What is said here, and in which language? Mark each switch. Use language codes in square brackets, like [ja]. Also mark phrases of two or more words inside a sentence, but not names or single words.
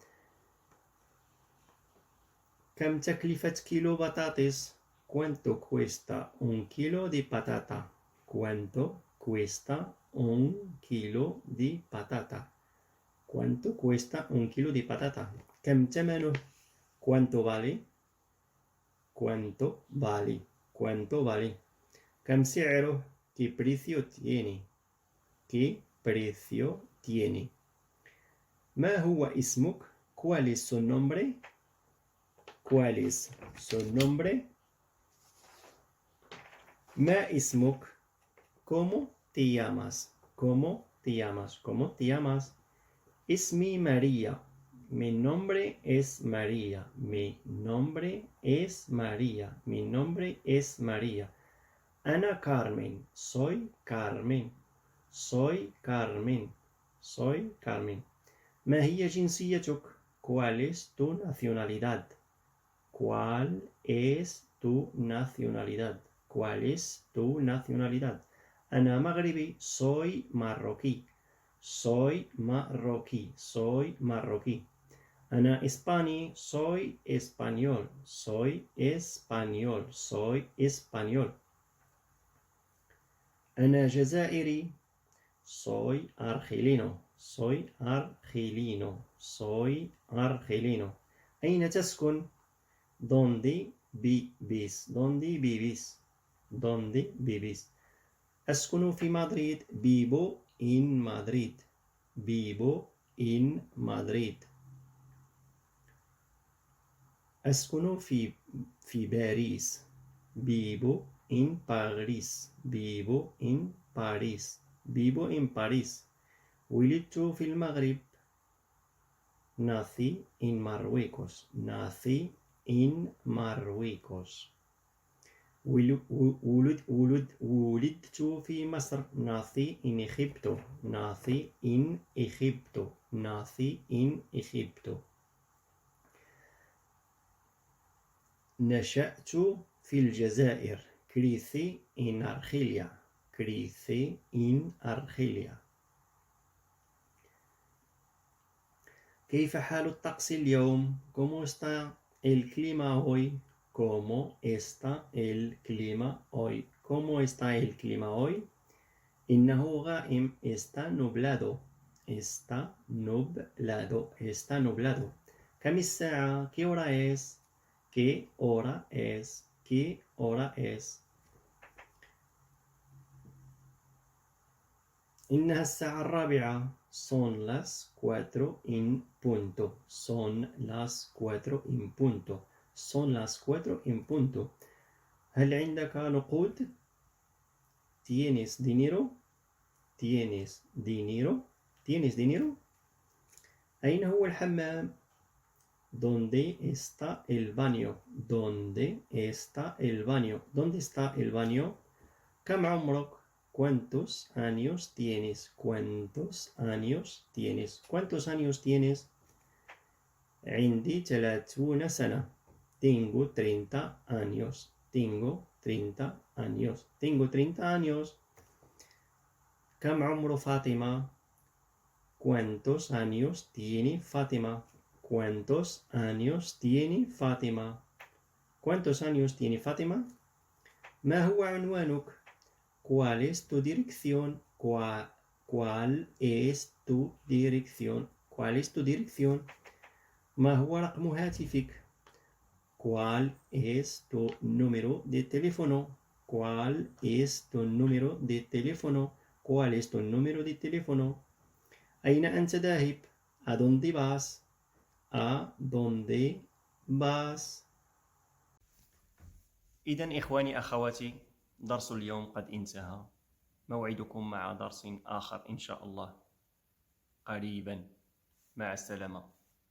[ar] كم تكلفة كيلو بطاطس؟ [es] ¿Cuánto cuesta un kilo de patata? ¿Cuánto cuesta un kilo de patata? ¿Cuánto cuesta un kilo de patata? [ar] كم ثمنه؟ [es] ¿Cuánto vale? ¿Cuánto vale? ¿Cuánto vale? [ar] كم سعره؟ [es] ¿Qué precio tiene? ¿Qué precio tiene? [ar] ما هو اسمك؟ [es] ¿Cuál es su nombre? ¿Cuál es su nombre? [ar] ما اسمك؟ [es] ¿Cómo te llamas? ¿Cómo te llamas? ¿Cómo te llamas? اسمي María. Mi nombre es María. Mi nombre es María. Mi nombre es María. Ana Carmen. Soy Carmen. Soy Carmen. Soy Carmen. [ar] ما هي جنسيتك? [es] ¿Cuál es tu nacionalidad? ¿Cuál es tu nacionalidad? ¿Cuál es tu nacionalidad? [ar] أنا مغربي. [es] Soy marroquí. Soy marroquí. Soy marroquí. [ar] أنا إسباني. [es] Soy español. Soy español. Soy español. [ar] أنا جزائري. [es] Soy argelino. Soy argelino. Soy argelino. [ar] أين تسكن؟ [es] ¿Dónde vivís? ¿Dónde vivís? ¿Dónde vivís? [ar] أسكن في مدريد. [es] Vivo en Madrid. Vivo en Madrid. [ar] أسكن في باريس. [es] Vivo en París. Vivo en París. Vivo en París. [ar] ولدت في المغرب. [es] Nací en Marruecos. Nací en Marruecos. [ar] ولدت في مصر. [es] nací en Egipto. nací en Egipto. nací en Egipto. [ar] نشأت في الجزائر. [es] crecí en Argelia. crecí en Argelia. [ar] كيف حال الطقس اليوم؟ [es] ¿Cómo está el clima hoy? ¿Cómo está el clima hoy? ¿Cómo está el clima hoy? [ar] إنه غائم. [es] está nublado. está nublado. está nublado. [ar] كم الساعة؟ [es] ¿Qué hora es? ¿Qué hora es? ¿Qué hora es? [ar] إنها الساعة الرابعة. [es] son las 4 en punto. son las 4 en punto. son las 4 en punto. [ar] هل عندك نقود؟ [es] ¿Tienes dinero? ¿Tienes dinero? ¿Tienes dinero? [ar] أين هو الحمام؟ [es] ¿Dónde está el baño? ¿Dónde está el baño? ¿Dónde está el baño? [ar] كم عمرك؟ [es] ¿Cuántos años tienes? ¿Cuántos años tienes? ¿Cuántos años tienes? [ar] عندي 30 سنة. [es] Tengo 30 años. Tengo 30 años. Tengo 30 años. [ar] كم عمر فاطمة؟ [es] ¿Cuántos años tiene Fátima? ¿Cuántos años tiene Fátima? ¿Cuántos años tiene Fátima? [ar] ما هو عنوانك؟ [es] ¿Cuál es tu dirección? ¿Cuál es tu dirección? ¿Cuál es tu dirección? [ar] ما هو رقم هاتفك؟ [es] ¿Cuál es tu número de teléfono? ¿Cuál es tu número de teléfono? ¿Cuál es tu número de teléfono? [ar] أين أنت ذاهب؟ [es] ¿A dónde vas? ¿A dónde vas? [ar] إذن إخواني أخواتي، درس اليوم قد انتهى. موعدكم مع درس آخر إن شاء الله قريبا. مع السلامة.